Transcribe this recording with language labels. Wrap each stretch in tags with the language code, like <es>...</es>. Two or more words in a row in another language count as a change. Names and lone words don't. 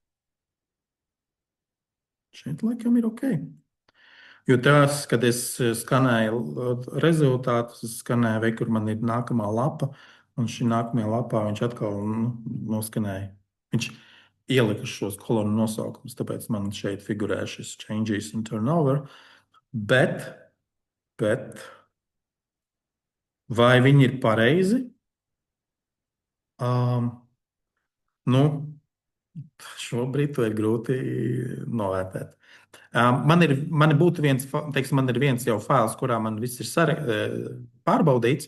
<lv>Šeit laikam ir ok. Jo tās, kad es skanēju rezultātus, es skanēju, vai kur man ir nākamā lapa, un šī nākamajā lapā viņš atkal noskanēja. Viņš ielika šos kolonu nosaukumus, tāpēc man šeit figurē šis</lv> <en>changes in turnover.</en> <lv>Bet vai viņi ir pareizi? Nu, Šobrīd to ir grūti novērtēt. Man būtu viens, teiksim, man ir viens jau fails, kurā man viss ir pārbaudīts.</lv>